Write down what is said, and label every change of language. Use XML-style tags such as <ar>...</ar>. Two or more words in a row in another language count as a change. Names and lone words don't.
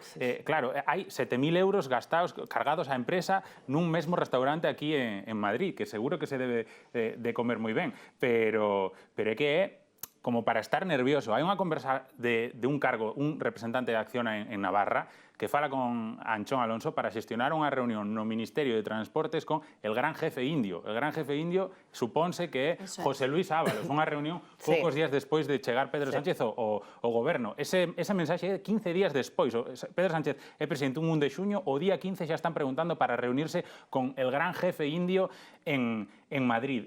<gl>Claro, hai 7.000 euros gastados, cargados á empresa nun mesmo restaurante aquí en Madrid, que seguro que se debe de comer moi ben, pero é que é como para estar nervioso. Hai unha conversa de un cargo, un representante de Acciona en Navarra, que fala con Anchón Alonso para xestionar unha reunión no Ministerio de Transportes con</gl> <es>el gran jefe indio. El gran jefe indio</es> <gl>supónse que é José Luis Ábalos, unha reunión poucos días despois de chegar Pedro Sánchez ao goberno. Esa mensaxe é 15 días despois. Pedro Sánchez é presidente un 1 de xuño, o día 15 xa están preguntando para reunirse con</gl> <es>el gran jefe indio</es> <gl>en Madrid.</gl>